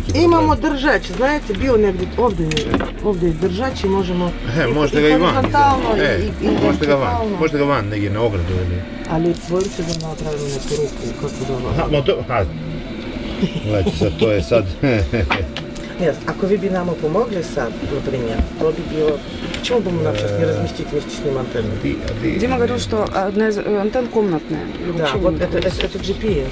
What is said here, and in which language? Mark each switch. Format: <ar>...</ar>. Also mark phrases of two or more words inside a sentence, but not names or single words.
<hr>Imamo držač, znate, bio negdje ovdje je držač i možemo... Možete ga i van. Možete ga van. Možete ga van negdje na ogradu ili... Ali bojim se da napravimo neku ruku, kako da ovo... Gledajte sad, to je sad...</hr> <sr>Нет, ако ви би нам помогли сад, например, то би било...</sr> <ru>Почему бы нам сейчас не разместить вместе с ним антенну? Дима говорил, что одна из антенн комнатная. И Да, вообще вот не это GPS.</ru>